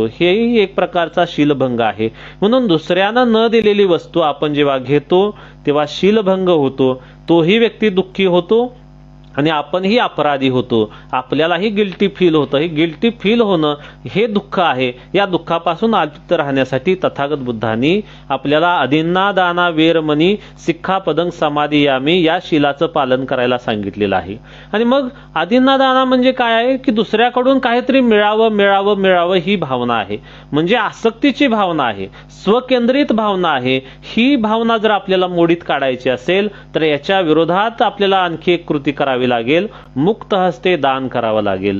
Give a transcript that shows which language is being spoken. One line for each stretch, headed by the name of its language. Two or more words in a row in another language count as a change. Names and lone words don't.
Marathi: हेही एक प्रकारचा शीलभंग आहे. म्हणून दुसऱ्यानं न दिलेली वस्तू आपण जेव्हा घेतो तेव्हा शीलभंग होतो, तोही व्यक्ती दुःखी होतो आणि आपणही अपराधी होतो. आपल्यालाही
English: guilty feel
Marathi: होतं. हे
English: guilty feel
Marathi: होणं हे दुःख आहे. या दुःखापासून अलिप्त राहण्यासाठी तथागत बुद्धांनी आपल्याला
Pali: आदिन्ना दाना वेरमणी सिक्खापदं समादियामी
Marathi: या शीलाचं पालन करायला सांगितलेलं आहे. आणि मग
Pali: आदिन्ना दाना
Marathi: म्हणजे काय आहे की दुसऱ्याकडून काहीतरी मिळावं ही भावना आहे, म्हणजे आसक्तीची भावना आहे, स्वकेंद्रित भावना आहे. ही भावना जर आपल्याला मोडीत काढायची असेल तर याच्या विरोधात आपल्याला आणखी एक कृती करावी लागेल, मुक्त हस्ते दान करावं लागेल.